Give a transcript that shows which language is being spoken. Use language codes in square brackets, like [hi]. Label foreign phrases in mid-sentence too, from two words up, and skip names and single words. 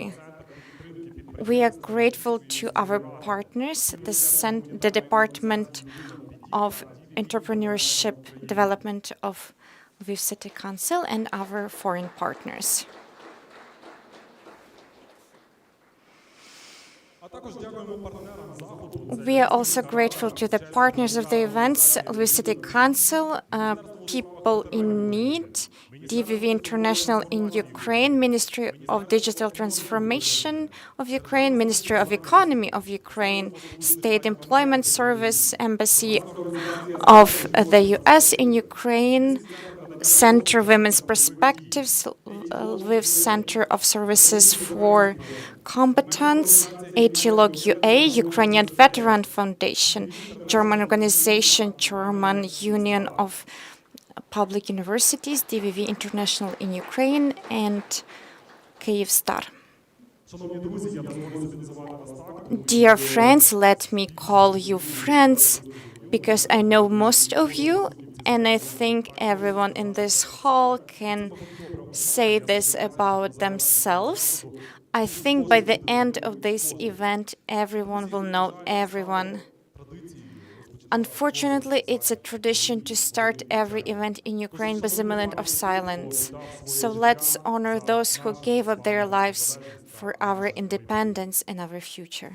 [en] We are grateful to our partners, the Department of Entrepreneurship Development of Lviv City Council, and our foreign partners. [uk] Також дякуємо партнерам заходу. [en] We are also grateful to the partners of the events, Lviv City Council, People in Need, DVV International in Ukraine, Ministry of Digital Transformation of Ukraine, Ministry of Economy of Ukraine, State Employment Service, Embassy of the US in Ukraine, Center Women's Perspectives, Lviv Center of Services for Competence, ATLOG UA, Ukrainian Veteran Foundation, German organization, German Union of Public Universities, DVV International in Ukraine, and Kyivstar. [uk] Шановні друзі, я дозволю собі називати вас так. [en] Dear friends, let me call you friends because I know most of you, and I think everyone in this hall can say this about themselves. I think by the end of this event, everyone will know everyone. Unfortunately, it's a tradition to start every event in Ukraine with a minute of silence. So let's honor those who gave up their lives for our independence and our future.